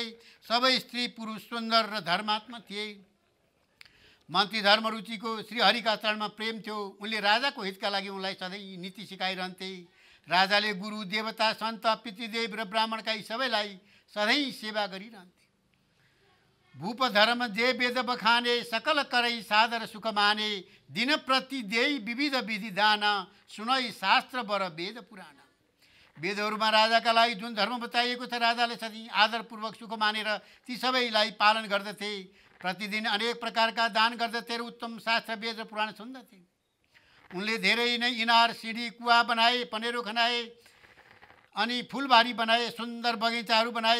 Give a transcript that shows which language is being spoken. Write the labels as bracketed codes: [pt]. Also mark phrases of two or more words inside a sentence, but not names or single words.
[ne] सबै स्त्री पुरुष सुन्दर र धर्मात्मा थिए। मन्त्री धर्मरुचिको श्रीहरिका चरणमा प्रेम थियो। उनले राजाको हितका लागि उनलाई सधैँ नीति सिकाइरहन्थे। राजाले गुरु, देवता, सन्त, पितृदेव र ब्राह्मणका यी सबैलाई सधैँ सेवा गरिरहन्थे। [awa] भूप धर्म जे वेद बखाने, सकल करै सादर सुख माने, दिन प्रति देई विविध विधि दान, सुनै शास्त्र वर वेद पुराण। [ne] वेदहरूमा राजाका लागि जुन धर्म बताइएको छ, राजाले सधैँ आदरपूर्वक सुख मानेर ती सबैलाई पालन गर्दथे। प्रतिदिन अनेक प्रकारका दान गर्दथे र उत्तम शास्त्र, वेद र पुराण सुन्दथे। उनले धेरै नै इनार, सिँढी, कुवा बनाए, पनेरो खनाए अनि फुलबारी बनाए, सुन्दर बगैँचाहरू बनाए।